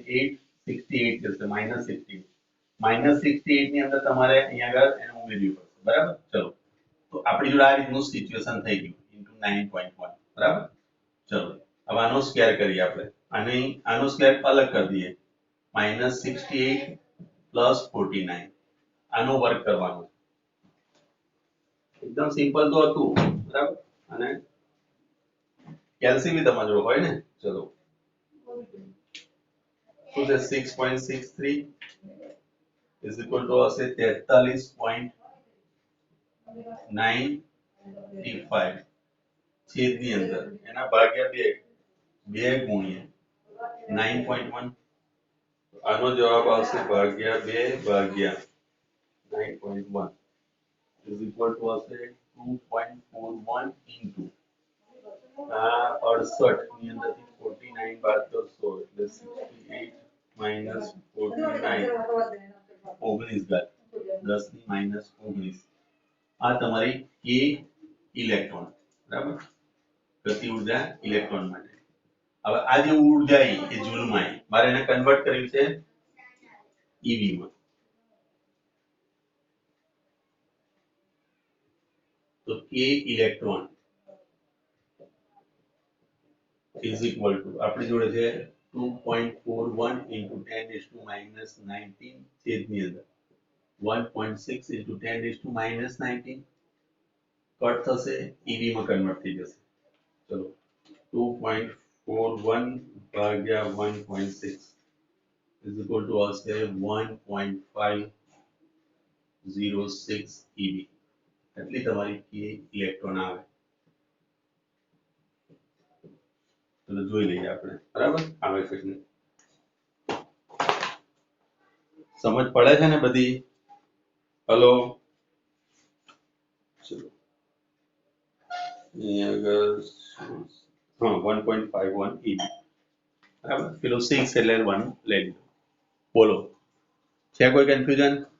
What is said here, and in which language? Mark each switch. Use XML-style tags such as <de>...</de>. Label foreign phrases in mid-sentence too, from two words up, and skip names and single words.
<gu>868 જશે -68 -68 ની અંદર તમારે અહીંયા આગળ એને ઉમેરવી પડશે બરાબર ચલો તો આપણી જોડે આ રીતનું સિચ્યુએશન થઈ ગયું into 9.1 બરાબર ચલો હવે આનો સ્ક્વેર કરીએ આપણે અને આનો સ્ક્વેર અલગ કરી દઈએ -68 +49 આનો વર્ગ કરવાનો એકદમ સિમ્પલ તો હતું બરાબર અને કેલ્સીબી તમારી જોડે હોય ને ચલો શું છે 6.63</gu> <en>is equal to</en> <gu>હશે 43.95 છેદની અંદર એના ભાગ્યા 2 ગુણ્યા 9.1 આનો જવાબ આવશે ભાગ્યા 2 ભાગ્યા 9.1</gu> <en>is equal to</en> <gu>હશે 2.41 into 68 ની અંદરથી 49 બાદ કરશો એટલે 68 minus 49 19 ઘાત 10 ની -19 આ તમારી k ઇલેક્ટ્રોન બરાબર ગતિ ઉર્જા ઇલેક્ટ્રોન માટે હવે આ જે ઉર્જા એ જૂલમાં મારે એને કન્વર્ટ કરવી છે ઈવી માં તો k ઇલેક્ટ્રોન</gu> <en>is equal to</en> <gu>આપણી જોડે છે 2.41 into 10⁻19 છેદની અંદર 1.6 into 10⁻19 કટ થશે ઈવી માં કન્વર્ટ થઈ જશે ચલો 2.41 ભાગ્યા 1.6</gu> <en>is equal to</en> <gu>હશે 1.506 ઈવી એટલી તમારી k ઇલેક્ટ્રોન આવે ચલો જોઈ લઈએ આપણે બરાબર આવે છે સમજ પડે છે ને બધી હલો ચલો અહીંયા આગળ હા 1.51 ઈબી બરાબર પેલો 6 એટલે 1 લઈ લીધો બોલો છે કોઈ કન્ફ્યુઝન</gu>